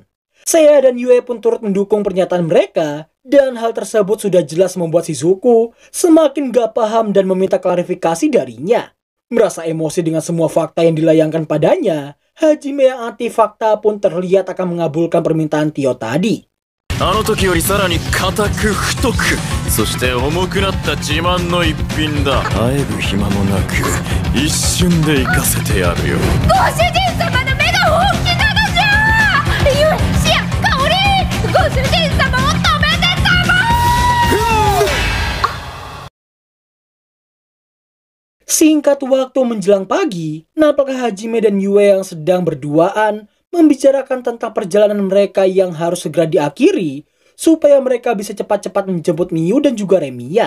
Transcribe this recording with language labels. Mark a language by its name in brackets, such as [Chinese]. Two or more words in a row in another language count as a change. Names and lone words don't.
[Indonesian] Seiya dan Yue pun turut mendukung pernyataan mereka, dan hal tersebut sudah jelas membuat Shizuku semakin gak paham dan meminta klarifikasi darinya. Merasa emosi dengan semua fakta yang dilayangkan padanya, Hajime yang anti fakta pun terlihat akan mengabulkan permintaan Tio tadi. [Japanese] あの時よりさらに硬く太く、そして重くなった自慢の一品だ。あえぐ暇もなく一瞬で行かせてやるよ。ご主人様の目が大きなのじゃ。ゆえ、しや、かおり、ご主人様を止めてたも。 [Indonesian] Singkat waktu menjelang pagi, nampaknya Hajime dan Yue yang sedang berduaan membicarakan tentang perjalanan mereka yang harus segera diakhiri supaya mereka bisa cepat-cepat menjemput Miu dan juga Remiya.